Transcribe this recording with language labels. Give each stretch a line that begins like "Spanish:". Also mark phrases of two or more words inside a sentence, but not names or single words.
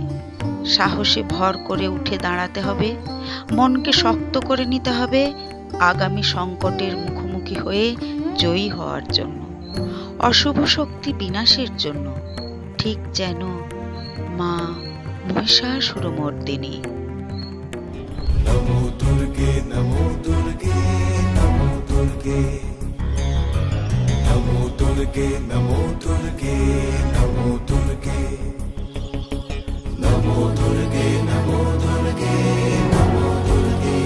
Bangla: সাহসে ভর করে উঠে দাঁড়াতে হবে, মনকে শক্ত করে নিতে হবে আগামী সংকটের মুখোমুখি হয়ে জয়ী হওয়ার জন্য, অশুভ শক্তি বিনাশের জন্য, ঠিক যেন মা মহিষাসুরমর্দিনী।
Sanskrit: नमो दुर्गे नमो दुर्गे नमो दुर्गे नमो दुर्गे नमो दुर्गे नमो दुर्गे नमो दुर्गे नमो दुर्गे नमो दुर्गे।